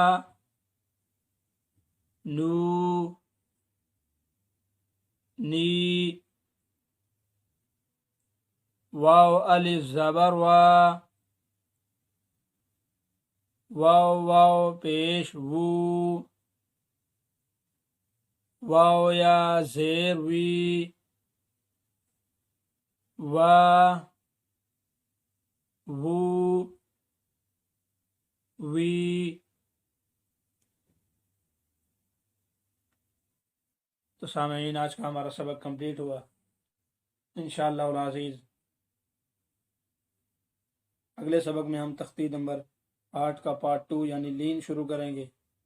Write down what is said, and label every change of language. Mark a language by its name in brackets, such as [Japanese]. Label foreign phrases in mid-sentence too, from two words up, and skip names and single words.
[Urdu] نو نی، واو الف زبر وا، واو واو پیش وو، واو یا زیر وی، وا وو وی۔ تو سامعین آج کا ہمارا سبق کمپلیٹ ہوا [Arabic] انشاءاللہ العزیز۔ [Urdu] اگلے سبق میں ہم تختی نمبر 8 کا پارٹ 2 یعنی لین شروع کریں گے۔